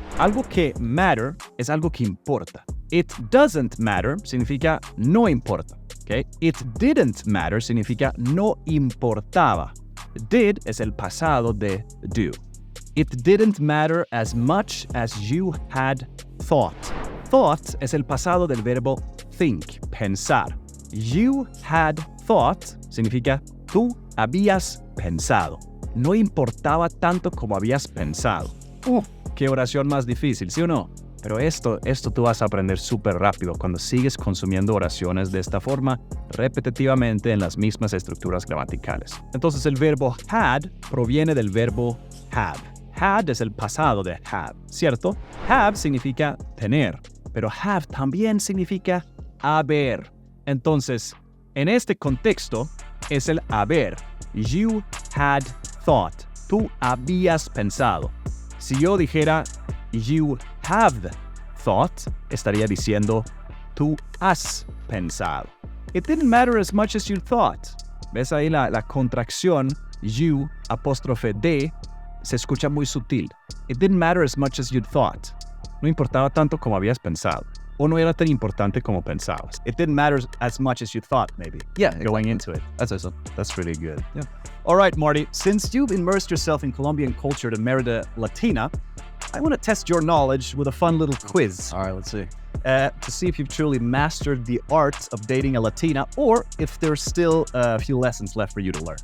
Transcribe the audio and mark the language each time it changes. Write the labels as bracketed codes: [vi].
[es] Algo que matter es algo que importa. [en] It doesn't matter [es] significa no importa. ¿Okay? [en] It didn't matter [es] significa no importaba. Did es el pasado de do. [en] It didn't matter as much as you had thought. [es] Thought es el pasado del verbo think, pensar. You had thought significa tú habías pensado. No importaba tanto como habías pensado. Qué oración más difícil, ¿sí o no? Pero esto tú vas a aprender súper rápido cuando sigues consumiendo oraciones de esta forma repetitivamente en las mismas estructuras gramaticales. Entonces el verbo had proviene del verbo have. Had es el pasado de have, ¿cierto? Have significa tener, pero have también significa haber. Entonces, en este contexto es el haber. [en] You had thought. [es] Tú habías pensado. Si yo dijera [en] you have thought, [es] estaría diciendo tú has pensado. [en] It didn't matter as much as you thought. [es] ¿Ves ahí la contracción you apóstrofe de se escucha muy sutil? [en] It didn't matter as much as you thought. [es] No importaba tanto como habías pensado. O no era tan importante como pensabas. [en] It didn't matter as much as you thought, maybe. Yeah, Going into it. That's awesome. That's really good. Yeah. All right, Marty. Since you've immersed yourself in Colombian culture to Mira, Latina, I want to test your knowledge with a fun little quiz. All right, let's see. To see if you've truly mastered the art of dating a Latina or if there's still a few lessons left for you to learn.